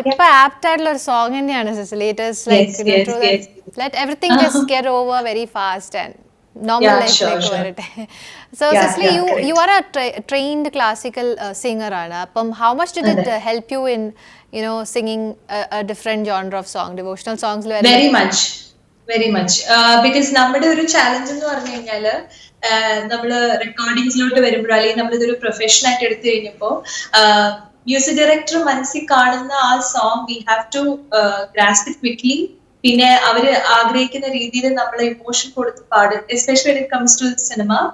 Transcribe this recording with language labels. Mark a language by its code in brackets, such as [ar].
[ml] ഇപ്പൊ ആപ്റ്റ് ആയിട്ടുള്ള ഒരു സോങ് തന്നെയാണ് Cicily. [en] It is like let everything just get over very fast and normal life like [ml] വരട്ടെ. [en] So Cicely, you are a trained classical singer [ml] ആണ്. അപ്പം [en] how much did it help you in singing a different genre of song, devotional songs? Very much because [ml] നമ്മുടെ ഒരു challenge എന്ന് പറഞ്ഞു കഴിഞ്ഞാല് നമ്മള് റെക്കോർഡിങ്സിലോട്ട് വരുമ്പോഴോ അല്ലെങ്കിൽ നമ്മളിതൊരു പ്രൊഫഷൻ ആയിട്ട് എടുത്തു കഴിഞ്ഞപ്പോ മ്യൂസിക് ഡയറക്ടർ മനസ്സിൽ കാണുന്ന ആ song [en] We have to grasp it quickly. [ml] പിന്നെ അവര് ആഗ്രഹിക്കുന്ന രീതിയിൽ നമ്മൾ ഇമോഷൻ കൊടുത്ത് പാടും, [en] Especially when it comes to cinema.